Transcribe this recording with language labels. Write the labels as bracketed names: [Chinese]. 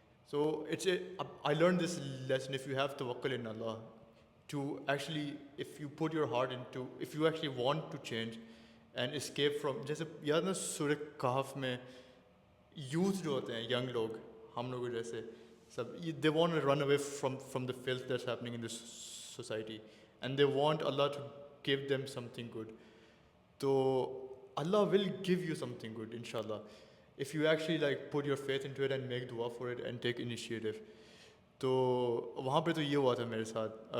[English] So it's I learn this lesson if you have توکل in اللہ to actually if you put your heart into if you actually want to change and escape from. [Urdu] جیسے یاد نا سورہ کہف میں youth جو ہوتے ہیں young لوگ ہم لوگوں جیسے سب [English] They want run away from the filth that's happening in this society and they want اللہ to give them something good. تو Allah will give you something good inshallah if you actually like put your faith into it and make dua for it and take initiative. [Urdu] تو وہاں پہ تو یہ ہوا تھا میرے ساتھ.